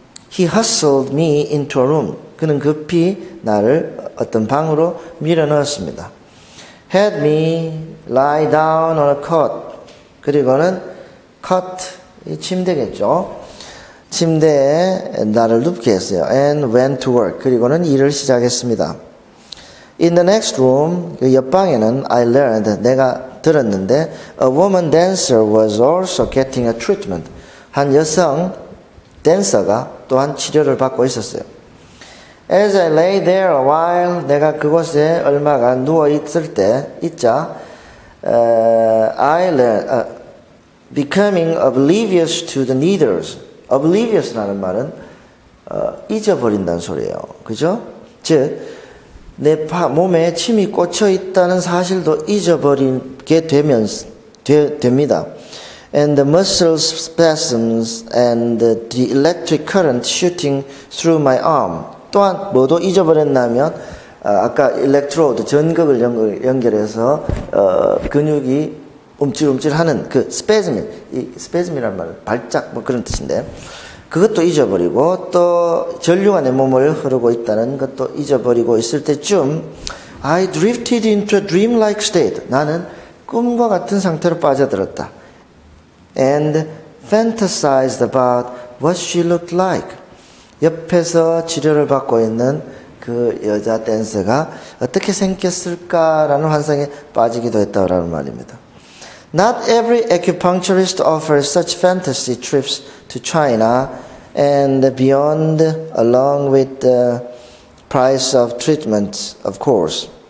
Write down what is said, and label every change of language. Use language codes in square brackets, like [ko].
[en] He hustled me into a room. [ko] 그는 급히 나를 어떤 방으로 밀어 넣었습니다. [en] Had me lie down on a cot. [ko] 그리고는 cot, 이 침대겠죠. 침대에 나를 눕게 했어요. [en] And went to work. [ko] 그리고는 일을 시작했습니다. [en] In the next room, [ko] 그 옆방에는 [en] I learned, [ko] 내가 들었는데 [en] a woman dancer was also getting a treatment. [ko] 한 여성 댄서가 또한 치료를 받고 있었어요. [en] As I lay there a while, [ko] 내가 그곳에 얼마가 누워 있을 때 있자 [en] I learned, becoming oblivious to the needles. [ko] oblivious라는 말은 잊어버린다는 소리예요. 그죠? 즉 내 몸에 침이 꽂혀 있다는 사실도 잊어버리게 됩니다. [en] And the muscle spasms and the electric current shooting through my arm. [ko] 또한 뭐도 잊어버렸냐면 아까 일렉트로드 전극을 연결해서 근육이 움찔움찔하는 그 스페즈미, 이 스페즈미라는 말은 발작 뭐 그런 뜻인데 그것도 잊어버리고 또 전류가 내 몸을 흐르고 있다는 것도 잊어버리고 있을 때쯤 [en] I drifted into a dreamlike state. [ko] 나는 꿈과 같은 상태로 빠져들었다. [en] And fantasized about what she looked like. [ko] 옆에서 치료를 받고 있는 그 여자 댄서가 어떻게 생겼을까라는 환상에 빠지기도 했다라는 말입니다. [en] Not every acupuncturist offers such fantasy trips to China and beyond, along with the price of treatment, of course.